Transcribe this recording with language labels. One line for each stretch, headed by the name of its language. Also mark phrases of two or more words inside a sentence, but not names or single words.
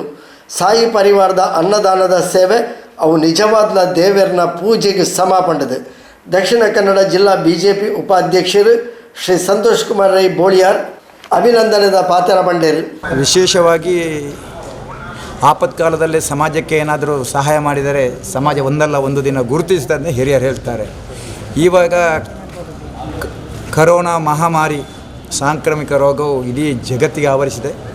Tulu: ಸಾಯಿ ಪರಿವಾರದ ಅನ್ನದಾನದ ಸೇವೆ ಅವು ನಿಜವಾದ ದೇವರನ ಪೂಜೆಗೆ ಸಮ ಪಂಡದು. ದಕ್ಷಿಣ ಕನ್ನಡ ಜಿಲ್ಲಾ ಬಿಜೆಪಿ ಉಪಾಧ್ಯಕ್ಷರು ಶ್ರೀ ಸಂತೋಷ್ ಕುಮಾರ್ ರೈ ಬೋಳಿಯಾರ್ ಅಭಿನಂದನೆದ ಪಾತ್ರ ಪಂಡೇರು.
Kannada: ವಿಶೇಷವಾಗಿ ಆಪತ್ಕಾಲದಲ್ಲಿ ಸಮಾಜಕ್ಕೆ ಏನಾದರೂ ಸಹಾಯ ಮಾಡಿದರೆ ಸಮಾಜ ಒಂದಲ್ಲ ಒಂದು ದಿನ ಗುರುತಿಸ್ತದೆ ಹಿರಿಯರು ಹೇಳ್ತಾರೆ. ಇವಾಗ ಕರೋನಾ ಮಹಾಮಾರಿ ಸಾಂಕ್ರಾಮಿಕ ರೋಗವು ಇಡೀ ಜಗತ್ತಿಗೆ ಆವರಿಸಿದೆ.